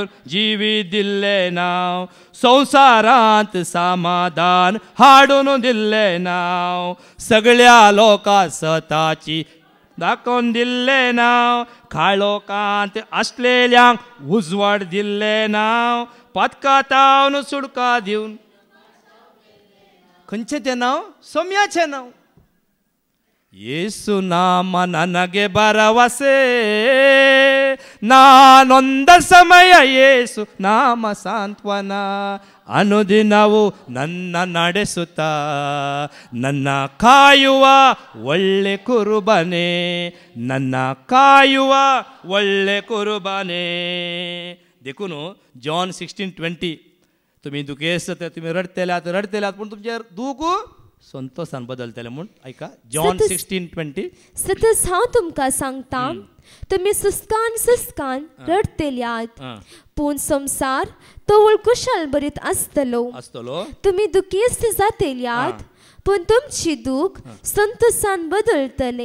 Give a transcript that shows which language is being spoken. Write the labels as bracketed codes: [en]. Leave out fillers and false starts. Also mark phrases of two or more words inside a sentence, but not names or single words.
[kok] जिवीत दिल्लें नांव संवसारांत समाधान हाडून दिल्लें नांव सगळ्या लोकां सताची दाखोवन दिल्लें नांव काळोखांत आसलेल्यांक उजवाड दिल्लें नांव पातकातावन सुडका दिवन खंयचें तें नांव सोम्याचें नांव [kn] ಯೇಸು ನಾಮ ನನಗೆ ಭರವಸೆ ನಾನೊಂದ ಸಮಯ ಯೇಸು ನಾಮ ಸಾಂತ್ವನ ಅನುದಿನವು ನನ್ನ ನಡೆಸುತ್ತಾ ನನ್ನ ಕಾಯುವ ಒಳ್ಳೆ ಕುರುಬನೇ ನನ್ನ ಕಾಯುವ ಒಳ್ಳೆ ಕುರುಬನೇ [kok] देखून जॉन 16:20 तुम्ही दुखेस्त तुम्ही रडतेल्यात पण तुमचे दूख संतोषान बदलतले म्हूण ऐका जॉन 16:20 सतत हांव तुमकां सांगता तुम्ही सुस्कान रडतेल्यात पूण संसार तो कुशल बरीत आसतलो तुम्ही दुखेस्त जातेल्यात पण तुमची दूख संतोषान बदलतले